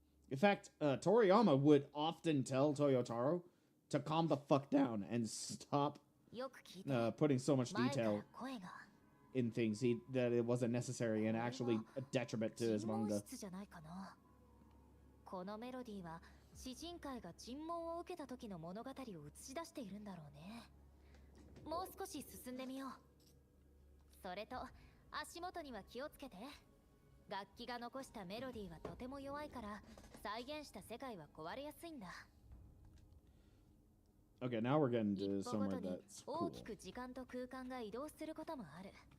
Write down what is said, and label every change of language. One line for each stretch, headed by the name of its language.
English: In fact, Toriyama would often tell Toyotaro to calm the fuck down and stop putting so much detail in things that it wasn't necessary and actually a detriment to his manga.
Japanese: このメロディーは詩人会が尋問を受けた時の物語を映し出しているんだろうね。もう少し進んでみよう。それと足元には気をつけて。楽器が残したメロディーはとても弱いから再現した世界は壊れやすいんだ。
English: Okay, now we're getting to somewhere that's cool.
Japanese: 大きく時間と空間が移動することもある。